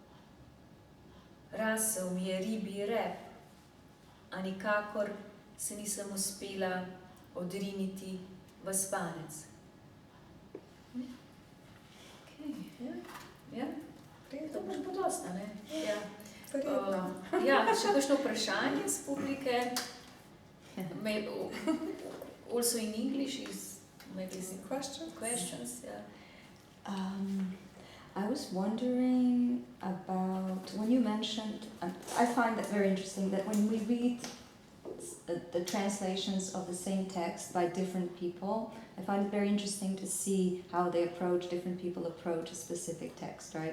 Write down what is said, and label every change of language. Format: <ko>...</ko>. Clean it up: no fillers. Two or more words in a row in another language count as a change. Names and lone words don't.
<sl>Rasel mi je ribji rep, a nikakor se nisem uspela odriniti v spanec. Ja, to pa že podosta, ne? Ja, še kakšno vprašanje z publike?</sl> <en>Also in English is maybe questions, yeah. I was wondering about, when you mentioned, I find that very interesting, that when we read the translations of the same text by different people, I find it very interesting to see how different people approach a specific text, right?</en>